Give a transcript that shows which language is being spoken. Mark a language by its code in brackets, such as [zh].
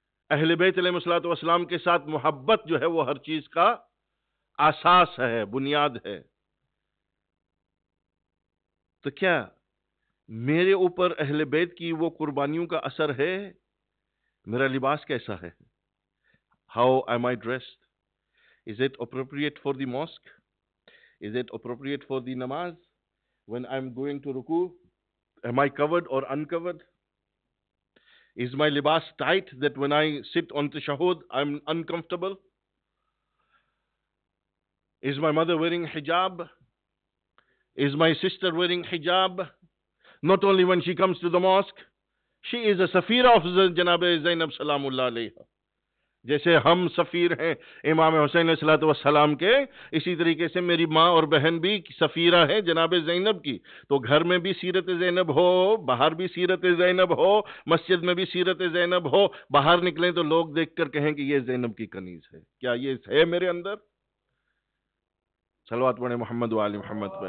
[ur] اہل بیت علیہ السلام کے ساتھ محبت جو ہے وہ ہر چیز کا اساس ہے، بنیاد ہے. تو کیا میرے اوپر اہل بیت کی وہ قربانیوں کا اثر ہے؟ میرا لباس کیسا ہے؟ [en] How am I dressed? Is it appropriate for the mosque? Is it appropriate for the namaz? When I'm going to ruku, am I covered or uncovered? Is my libas tight that when I sit on tashahhud, I'm uncomfortable? Is my mother wearing hijab? Is my sister wearing hijab? Not only when she comes to the mosque, she is a safira of Janab Zainab Salamullah alayha. [ur] جیسے ہم سفیر ہیں امام حسین علیہ السلام کے، اسی طریقے سے میری ماں اور بہن بھی سفیرہ ہے جناب زینب کی. تو گھر میں بھی سیرت زینب ہو، باہر بھی سیرت زینب ہو، مسجد میں بھی سیرت زینب ہو. باہر نکلیں تو لوگ دیکھ کر کہیں کہ یہ زینب کی کنیز ہے. کیا یہ ہے میرے اندر؟ صلوات پڑھیں محمد و آل محمد پہ.